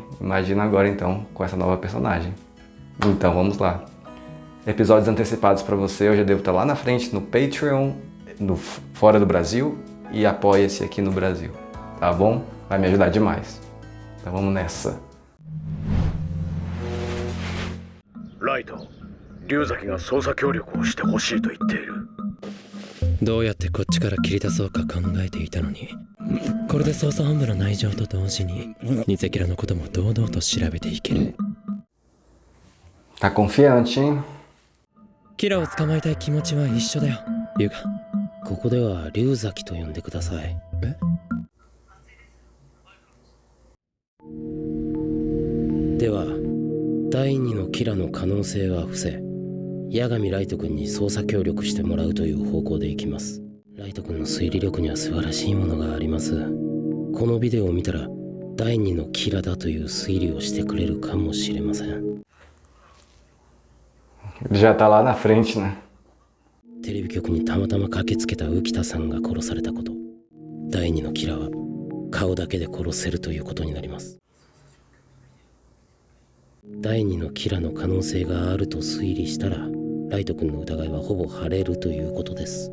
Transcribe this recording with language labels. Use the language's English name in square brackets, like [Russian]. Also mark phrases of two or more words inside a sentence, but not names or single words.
[Portuguese] Imagina agora então com essa nova personagem. Então vamos lá. Episódios antecipados para você, eu já devo estar lá na frente no Patreon, fora do Brasil, e apoia-se aqui no Brasil, tá bom? Vai me ajudar demais. Então vamos nessa. [Japanese] ライト、龍崎が捜査協力をしてほしいと言っている。どうやってこっちから切り出そうか考えていたのに、これで捜査本部の内情と同時にニセキラのことも堂々と調べていける。 [Portuguese] Tá confiante, hein? [Japanese] キラを捕まえたい気持ちは一緒だよ、龍が。ここでは龍崎と呼んでください。え？では第二のキラの可能性は伏せ、八神ライト君に捜査協力してもらうという方向でいきます。ライト君の推理力には素晴らしいものがあります。このビデオを見たら第二のキラだという推理をしてくれるかもしれません。 [Portuguese] Ele já tá lá na frente, né? [Japanese] テレビ局にたまたま駆けつけた浮田さんが殺されたこと、第二のキラは顔だけで殺せるということになります。第二のキラの可能性があると推理したら、ライト君の疑いはほぼ晴れるということです。